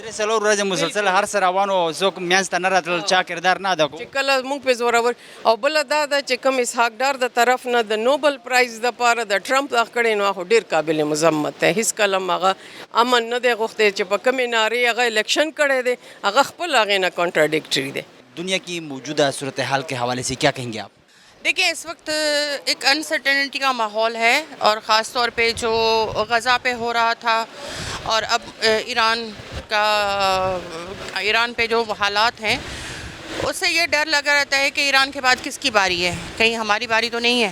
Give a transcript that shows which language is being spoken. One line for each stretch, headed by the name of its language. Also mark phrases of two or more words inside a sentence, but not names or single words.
Pashto: درې څلور ورځې مسلسل هر څه روان و څوک منځ ته نه راتلل چا کردار نه ادا کو چې کله مونږ په زوراور او بله دا ده چې کوم اسحاق ډار د طرف نه د نوبل پرایز دپاره د ټرمپ دا کړی نو هغه ډېر قابل مذمت دی هېڅ کله هم هغه امن نه دی غوښتی چې په کومې نارې هغه الیکشن کړی دی هغه خپل هغې نه کانټراډکټري دی
Urdu: دنیا کی موجودہ صورتحال کے حوالے سے کیا کہیں گے آپ؟ دیکھیں اس وقت ایک انسرٹنٹی کا ماحول ہے اور خاص طور پہ جو غزہ پہ ہو رہا تھا اور اب ایران پہ جو حالات ہیں اس سے یہ ڈر لگا رہتا ہے کہ ایران کے بعد کس کی باری ہے، کہیں ہماری باری تو نہیں ہے.